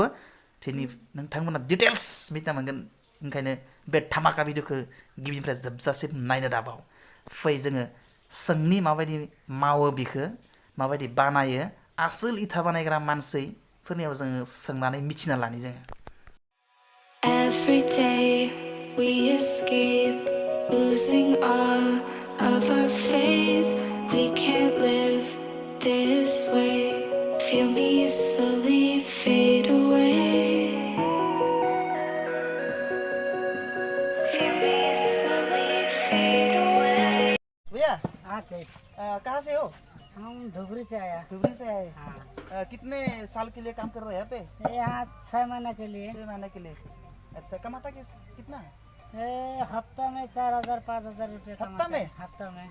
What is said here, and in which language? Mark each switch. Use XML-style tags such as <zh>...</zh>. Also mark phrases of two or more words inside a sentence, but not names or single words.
<brx>दिनै नोंथांमोना डिटेल्स मिथिना मोनगोन। ओंखायनो बे धामाका भिडिअखौ गिबिनिफ्राय जोबजासिम नायनो दाबाव। फै जोङो सोंनि माबायदि मावो बिखौ, माबायदि बानायो, आसोल इथा बानायग्रा मानसिफोरनियाव जोङो सोंनानै मिथिना लानि जोङो।</brx> <en>Every day we escape, losing all of our faith. We can't live this way. Feel me slowly fade away. Feel me slowly fade away.</en> <hi>भैया हाँ चाहिए। कहाँ से हो? हम धुबरी से आया। धुबरी से आए। हाँ। कितने साल के लिए काम कर रहे हैं यहाँ पे? यहाँ 6 महीने के लिए। 6 महीने के लिए। अच्छा, कमाता कितना? हफ्ता में 4,000 5,000 रुपये हफ्ता में? हफ्ता में</hi>